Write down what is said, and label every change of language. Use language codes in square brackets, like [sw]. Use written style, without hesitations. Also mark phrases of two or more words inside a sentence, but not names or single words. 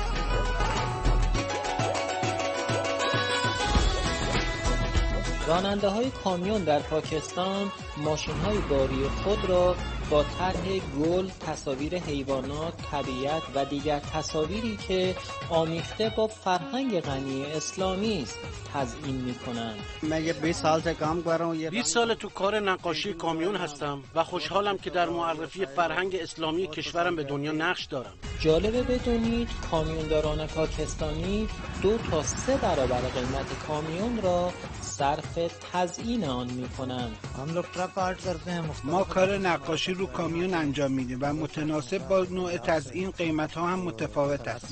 [fa] راننده‌های کامیون در پاکستان ماشین‌های باری خود را با طرح گل، تصاویر حیوانات، طبیعت و دیگر تصاویری که آمیخته با فرهنگ غنی اسلامی است تزیین می‌کنند. [ur] من 20 سال سے کام کر رہا ہوں. [fa] 20 سال تو کار نقاشی کامیون هستم و خوشحالم که در معرفی فرهنگ اسلامی کشورم به دنیا نقش دارم. جالبه بدونید کامیونداران پاکستانی 2 تا 3 برابر قیمت کامیون را صرف تزیین آن می‌کنند. ما کار نقاشی رو کامیون انجام میدیم و متناسب با نوع تزیین قیمت‌ها هم متفاوت است.